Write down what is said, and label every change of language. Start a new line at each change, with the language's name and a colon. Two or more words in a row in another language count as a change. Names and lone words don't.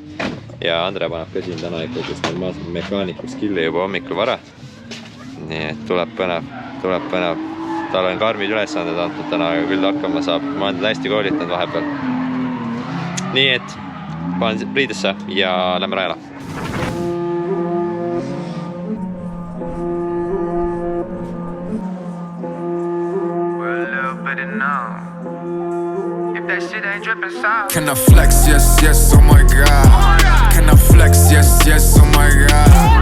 Estonian: Ja Andre paneb ka siin täna ikkagist normaalselt mekaaniku skilli juba hommikul vara. Nii et tuleb põnev. Tal on karmid ülesanded antud täna, aga küll hakkama saab. Ma olen hästi koolitanud vahepeal. Nii et panen riidesse ja lähme rajale.
English: Can I flex? Yes, oh my god. Can I flex? Yes, oh my god.